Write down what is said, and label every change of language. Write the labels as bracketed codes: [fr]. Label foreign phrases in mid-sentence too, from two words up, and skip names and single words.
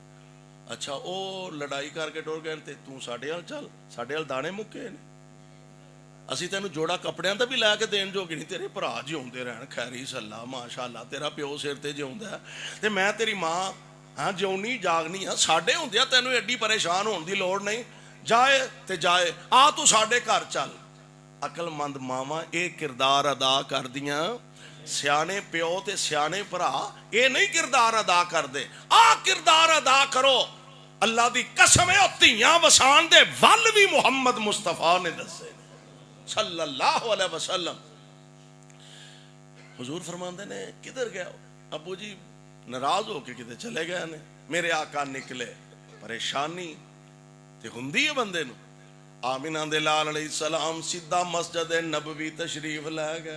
[pa] اچھا او لڑائی کرکے ٹر گئے تے تو ساڈے ہل چل، ساڈے ہل دانے مکے نے، اسی تین جوڑا کپڑیاں دا بھی لیکے دین جوگے نہیں، تیرے بھرا جیوندے رہن خیری صلا ماشاءاللہ، تیرا پیو سر تے جیوندا تے میں تیری ماں ہاں جیونی جاگنی ہاں، ساڈے ہندیاں تینوں اڈی پریشان ہونے کی لوڑ نہیں، جائے تے جائے، آ تو ساڈے گھر چل. عقلمند ماواں یہ کردار ادا کر دیاں، سیانے پیو تے سیانے بھرا یہ نہیں کردار ادا کرتے. آ کردار ادا کرو، اللہ دی قسم ہے دھیاں وسان دے ول بھی محمد مصطفی نے دسے [ar] صلى الله عليه وسلم. [pa] حضور فرماتے نے کدھر گیا? ابو جی ناراض ہوکے کتے چلے گئے نے۔ میرے آقا نکلے، پریشانی تے ہندی ہے بندے نوں. آمنہ دے لال [ar] علیه السلام [pa] سیدھا مسجد نبوی تشریف لے گئے.